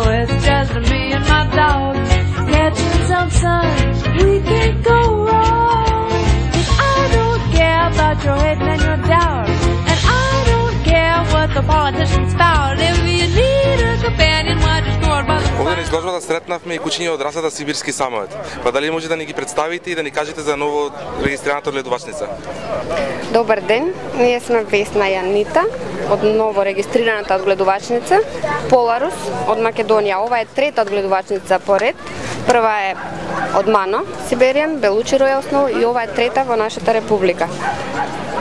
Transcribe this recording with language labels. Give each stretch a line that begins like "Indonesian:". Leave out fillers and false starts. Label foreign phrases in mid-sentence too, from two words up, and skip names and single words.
English: It's just me and my dog, catching some sun. We can't go wrong. 'Cause I don't care about your hate and your doubt, and I don't care what the politicians spout. If you need a companion, why just go by the
Macedonian: Овде на изложбата сретнавме и кучиња од расата сибирски самоед. Па дали може да ни ги представите и да ни кажете за ново регистрираната гледувачница? Добар ден, ние сме Весна и Анита од ново регистрираната одгледувачница Поларус од Македонија. Ова е трета одгледувачница поред. Прва е од Мано, Сиберијан, Белучи Ројал Сноу и ова е трета во нашата република.